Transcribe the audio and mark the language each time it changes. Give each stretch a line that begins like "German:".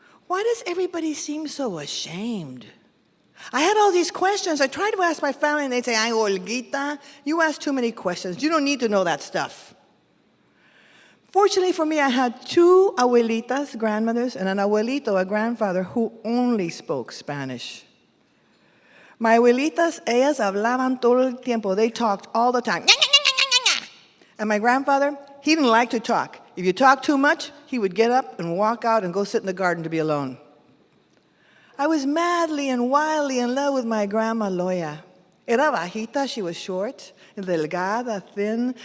English: Why does everybody seem so ashamed? I had all these questions. I tried to ask my family, and they'd say, ay, Olguita, you ask too many questions. You don't need to know that stuff. Fortunately for me, I had two abuelitas, grandmothers, and an abuelito, a grandfather, who only spoke Spanish.
Spanish: My abuelitas, ellas hablaban todo el tiempo.
English: They talked all the time. And my grandfather, he didn't like to talk. If you talked too much, he would get up and walk out and go sit in the garden to be alone. I was madly and wildly in love with my grandma Loya.
Spanish: Era bajita,
English: she was short, delgada, thin.